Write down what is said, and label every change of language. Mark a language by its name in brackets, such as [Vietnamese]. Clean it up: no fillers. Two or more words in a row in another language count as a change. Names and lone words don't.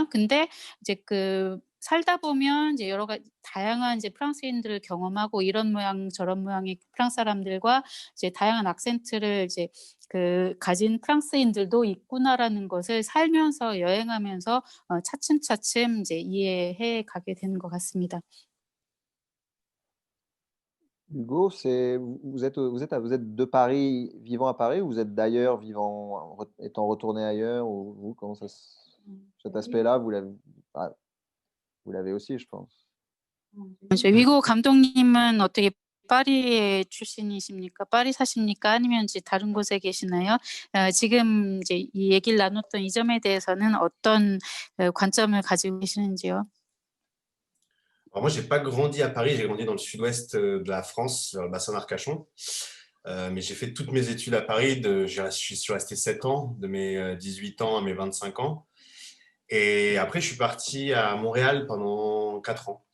[Korean] 근데 이제 그 살다 보면 이제 여러 가지 다양한 이제 프랑스인들을 경험하고 이런 모양 저런 모양의 프랑스 사람들과 이제 다양한 악센트를 이제 그 가진 프랑스인들도 있구나라는 것을 살면서 여행하면서 차츰차츰 이제 이해해 가게 되는 것 같습니다. [French] Hugo, vous êtes de Paris, vivant à Paris, ou vous êtes d'ailleurs, étant retourné ailleurs, ou vous, comment cet aspect-là, vous l'avez aussi, je pense. [Korean] 위고 감독님은 어떻게 파리의 출신이십니까? 파리 사십니까? 아니면 이제 다른 곳에 계시나요? 지금 이제 이 얘기를 나눴던 이 점에 대해서는 어떤 관점을 가지고 계시는지요? [French] Alors moi, j'ai pas grandi à Paris, j'ai grandi dans le sud-ouest de la France, vers le bassin d'Arcachon. Mais j'ai fait toutes mes études à Paris. Je suis resté 7 ans, de mes 18 ans à mes 25 ans. Et après, je suis parti à Montréal pendant 4 ans.